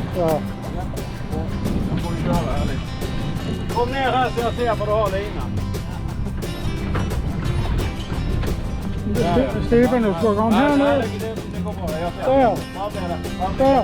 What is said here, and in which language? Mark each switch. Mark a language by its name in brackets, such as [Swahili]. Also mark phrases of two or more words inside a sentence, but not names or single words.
[Swedish] Ja. Då får vi köra här lite. Kom ner här så jag ser vad du har linan. [Norwegian] Stefan, du ska komme herned. [Swedish] Det går bra, jag ser. [Norwegian] Der. Der.